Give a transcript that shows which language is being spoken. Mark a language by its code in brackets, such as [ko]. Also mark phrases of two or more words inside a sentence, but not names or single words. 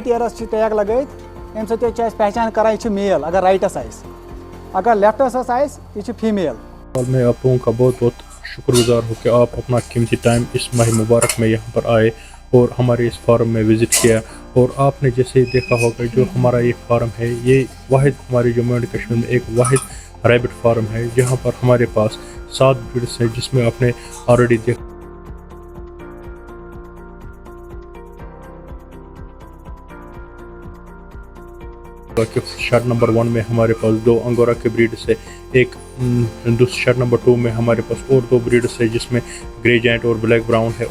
[ks] एयरस टैग लगात अम सत पहचान करान यह मेल अगर राइटस अगर लेफ्टस यह फीमेल। [hi] मैं आप लोगों का बहुत बहुत शुक्रगुजार हूँ कि आप अपना कीमती टाइम इस माह मुबारक में यहाँ पर आए और हमारे इस फार्म में विज़िट किया। और आपने जैसे देखा होगा जो हमारा ये फार्म है ये वाहिद हमारे जम्मू एंड कश्मीर में एक वाहिद [en] rabbit farm [hi] है जहाँ पर हमारे पास 7 ब्रीड्स है, जिसमें आपने ऑलरेडी देखा कि [en] shed number [hi] 1 में हमारे पास 2 अंगोरा के ब्रीड्स है, एक [en] shed number [hi] 2 में हमारे पास और 2 ब्रीड्स है जिसमें ग्रे जायंट और ब्लैक ब्राउन है।